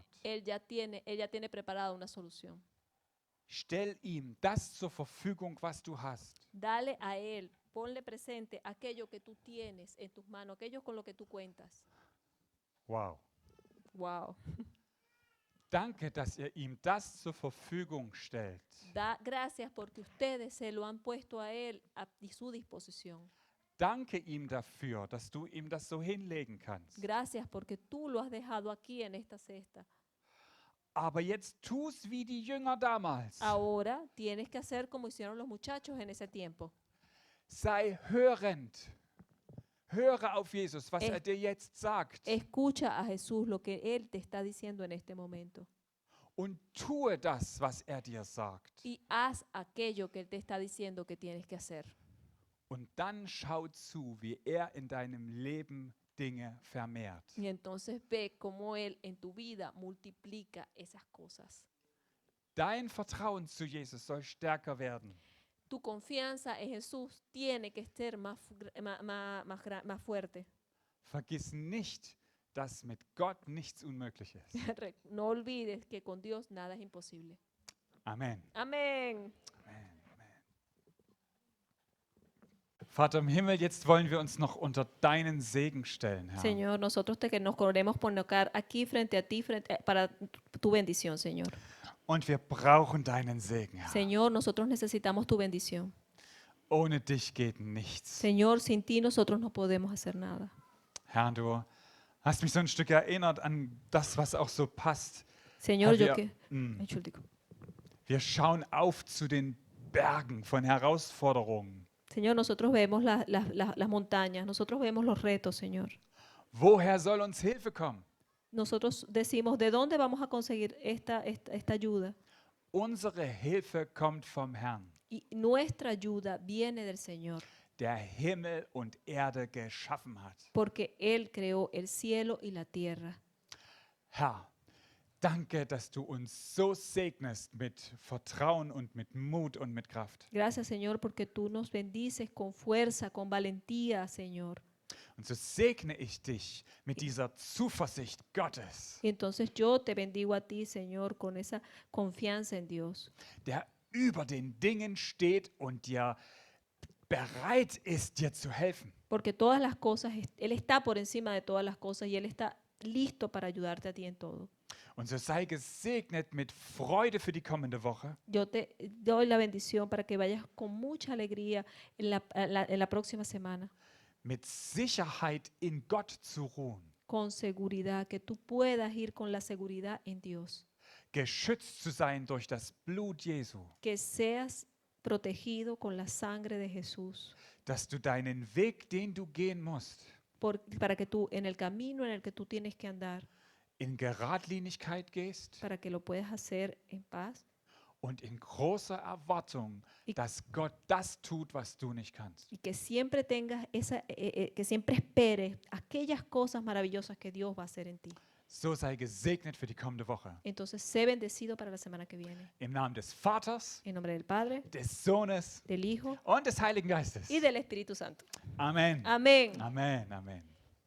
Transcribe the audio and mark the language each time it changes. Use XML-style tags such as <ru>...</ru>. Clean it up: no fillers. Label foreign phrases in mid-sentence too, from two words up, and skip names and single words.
<es>Él ya tiene preparada una solución.</es> <de>Stell ihm das zur Verfügung, was du hast.</de> <es>Dale a Él, ponle presente aquello que tú tienes en tus manos, aquello con lo que tú cuentas. Wow. Wow.</es> <de>Danke, dass ihr ihm das zur Verfügung stellt.</de> <es>Gracias porque ustedes se lo han puesto a Él a su disposición.</es> <de>Danke ihm dafür, dass du ihm das so hinlegen kannst.</de> <es>Gracias porque tú lo has dejado aquí en esta cesta.</es> <de>Aber jetzt tu's wie die Jünger damals.</de> <es>Ahora tienes que hacer como hicieron los muchachos en ese tiempo.</es> <de>Sei hörend. Höre auf Jesus, was</de> <es>Es-</es> <de>er dir jetzt sagt.</de> <es>Escucha a Jesús lo que Él te está diciendo en este momento.</es> <de>Und tue das, was er dir sagt.</de> <es>Y haz aquello que Él te está diciendo que tienes que hacer.</es> <de>Und dann schau zu, wie er in deinem Leben Dinge vermehrt.</de> <es>Y entonces ve cómo Él en tu vida multiplica esas cosas.</es> <de>Dein Vertrauen zu Jesus soll stärker werden.</de> <es>Tu confianza en Jesús tiene que ser más fuerte.</es> <de>Vergiss nicht, dass mit Gott nichts unmöglich ist.</de> <es>No olvides que con Dios nada es imposible.</es> <de>Amen.</de> <es>Amén.</es> <de>Vater im Himmel, jetzt wollen wir uns noch unter deinen Segen stellen, Herr.</de> <es>Señor, nosotros te que nos queremos poner aquí frente a ti para tu bendición, Señor.</es> <de>Und wir brauchen deinen Segen, Herr.</de> <es>Señor, nosotros necesitamos tu bendición.</es> <de>Ohne dich geht nichts.</de> <es>Señor, sin ti nosotros no podemos hacer nada.</es> <de>Herr, du hast mich so ein Stück erinnert an das, was auch so passt.</de> <es>Señor,</es> <de>Herr,</de> <es>yo que...</es> <de>mm, wir schauen auf zu den Bergen von Herausforderungen.</de> <es>Señor, nosotros vemos las montañas, nosotros vemos los retos, Señor.</es> <de>Woher soll uns Hilfe kommen?</de> <es>Nosotros decimos, ¿de dónde vamos a conseguir esta ayuda?</es> <de>Unsere Hilfe kommt vom Herrn,</de> <es>Y nuestra ayuda viene del Señor,</es> <de>der Himmel und Erde geschaffen hat.</de> <es>porque Él creó el cielo y la tierra.</es> <de>Herr, danke, dass du uns so segnest mit Vertrauen und mit Mut und mit Kraft.</de> <es>Gracias, Señor, porque tú nos bendices con fuerza, con valentía, Señor.</es> <de>Und so segne ich dich mit dieser Zuversicht Gottes,</de> <es>Y entonces yo te bendigo a ti, Señor, con esa confianza en Dios,</es> <de>der über den Dingen steht und dir bereit ist, dir zu helfen.</de> <es>porque todas las cosas, Él está por encima de todas las cosas y Él está listo para ayudarte a ti en todo.</es> <de>Und so sei gesegnet mit Freude für die kommende Woche,</de> <es>Yo te doy la bendición para que vayas con mucha alegría en la próxima semana,</es> <de>mit Sicherheit in Gott zu ruhen,</de> <es>con seguridad, que tú puedas ir con la seguridad en Dios,</es> <de>geschützt zu sein durch das Blut Jesu,</de> <es>que seas protegido con la sangre de Jesús,</es> <de>dass du deinen Weg, den du gehen musst,</de> <es>para que tú en el camino en el que tú tienes que andar,</es> <de>in Geradlinigkeit gehst</de> <es>para que lo puedas hacer en paz</es> <de>und in großer Erwartung,</de> <es>Y-</es> <de>dass Gott das tut, was du nicht kannst.</de> <es>Y que siempre tengas que siempre esperes aquellas cosas maravillosas que Dios va a hacer en ti.</es> <de>So sei gesegnet für die kommende Woche.</de> <es>Entonces, sé bendecido para la semana que viene.</es> <de>Im Namen des Vaters,</de> <es>En nombre del Padre,</es> <de>des Sohnes</de> <es>del Hijo</es> <de>und des Heiligen Geistes.</de> <es>y del Espíritu Santo.</es> <de>Amen.</de> <es>Amén.</es> <de>Amen. Amen.</de>